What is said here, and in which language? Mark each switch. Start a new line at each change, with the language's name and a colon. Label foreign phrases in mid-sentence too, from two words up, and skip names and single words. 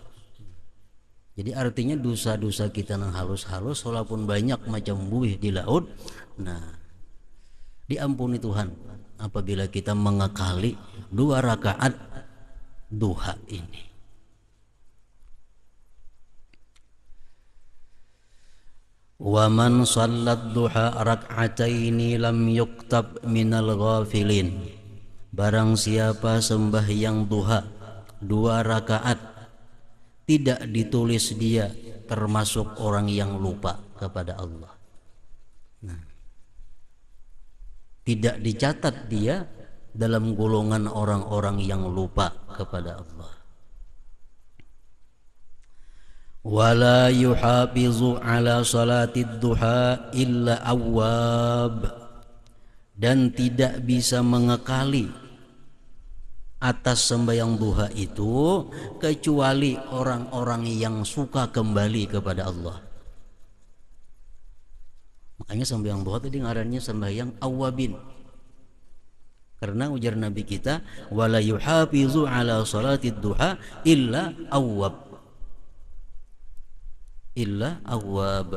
Indonesian: Jadi artinya dosa-dosa kita yang halus-halus walaupun banyak macam buih di laut, nah diampuni Tuhan apabila kita mengakali 2 rakaat duha ini.
Arabic: ومن صلى الضحى ركعتين لم يكتب من الغافلين.
Indonesian: Barang siapa sembahyang duha 2 rakaat, tidak ditulis dia termasuk orang yang lupa kepada Allah. Nah, tidak dicatat dia dalam golongan orang-orang yang lupa kepada Allah.
Arabic: ولا يحافظ على صلاة الضحى إلا أواب,
Indonesian: dan tidak bisa mengekali atas sembahyang duha itu kecuali orang-orang yang suka kembali kepada Allah. Makanya sembahyang duha tadi ngarannya sembahyang awwabin, karena ujar Nabi kita,
Arabic: ولا يحافظ على صلاة الضحى إلا أواب، إلا أواب.